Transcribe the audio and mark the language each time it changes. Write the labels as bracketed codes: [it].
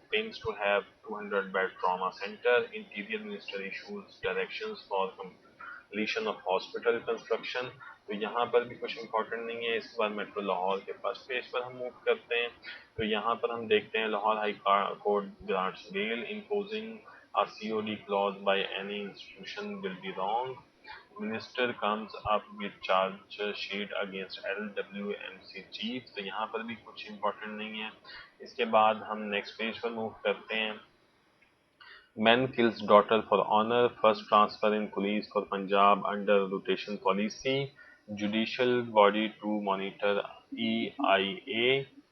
[en] Pens to have 200 bed trauma centre. Interior minister issues directions for completion of hospital construction. [ur] تو یہاں پر بھی کچھ important نہیں ہے. اس کے بعد میٹرو لاہور کے فرسٹ پیج پر ہم موو کرتے ہیں. تو یہاں پر ہم دیکھتے ہیں [en] Lahore high court grants bail imposing a COD clause by any institution will be wrong. Minister comes up with charge sheet against LWMC chief. [ur] تو یہاں پر بھی کچھ امپورٹنٹ نہیں ہے. اس کے بعد ہم نیکسٹ پیج پر موو کرتے ہیں. [en] Man kills daughter for honor. First transfer in police for Punjab under rotation policy. Judicial body to monitor EIA.